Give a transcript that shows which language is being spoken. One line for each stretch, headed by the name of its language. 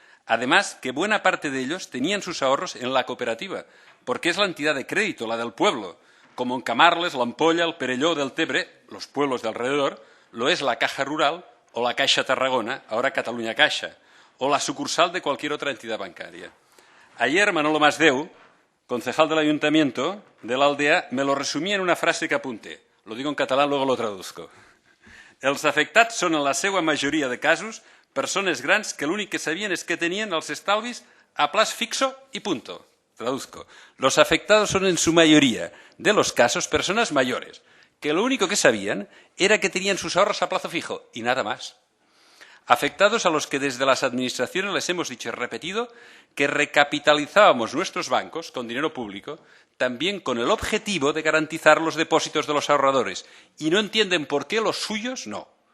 Spanish: Además, que buena parte de ellos tenían sus ahorros en la cooperativa, porque es la entidad de crédito, la del pueblo, como en Camarles, l'Ampolla, el Perelló del Tebre, los pueblos de alrededor, lo es la Caja Rural o la Caixa Tarragona, ahora Catalunya Caixa, o la sucursal de cualquier otra entidad bancaria. Ayer Manolo Masdeu, concejal del Ayuntamiento de la aldea, me lo resumía en una frase que apunté. Lo digo en catalán, luego lo traduzco.
Catalan: Els afectats són en la seva majoria de casos persones grans que l'únic que sabien és que tenien els estalvis a plaç fixo
Spanish: y punto. Traduzco. Los afectados son en su mayoría de los casos personas mayores, que lo único que sabían era que tenían sus ahorros a plazo fijo y nada más. Afectados a los que desde las administraciones les hemos dicho y repetido que recapitalizábamos nuestros bancos con dinero público, también con el objetivo de garantizar los depósitos de los ahorradores, y no entienden por qué los suyos no.